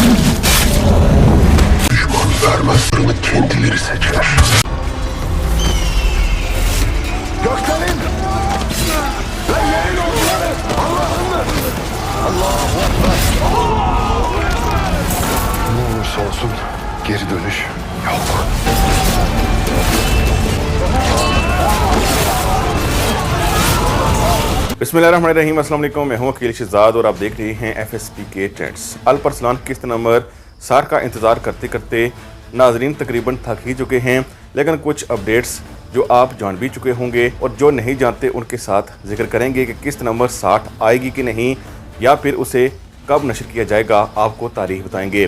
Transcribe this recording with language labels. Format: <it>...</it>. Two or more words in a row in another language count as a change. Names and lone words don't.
<tr>Düşman vermez, sırrını kendileri seçer. Göklerin ve yerin onları Allah'ındır. Allahu Ekber. Ne olursa olsun geri dönüş yok.</tr> <ar>بسم الله الرحمن الرحيم، السلام عليكم.</ar> <hi>मैं हूं अकील शहजाद और आप देख रहे हैं FSP के ट्रेंड्स। अल्परसलान किस्त नंबर 60 का इंतज़ार करते करते नाजरीन तकरीबन थक ही चुके हैं, लेकिन कुछ अपडेट्स जो आप जान भी चुके होंगे और जो नहीं जानते उनके साथ जिक्र करेंगे कि किस्त नंबर 60 आएगी कि नहीं या फिर उसे कब नशर किया जाएगा, आपको तारीख बताएंगे।</hi>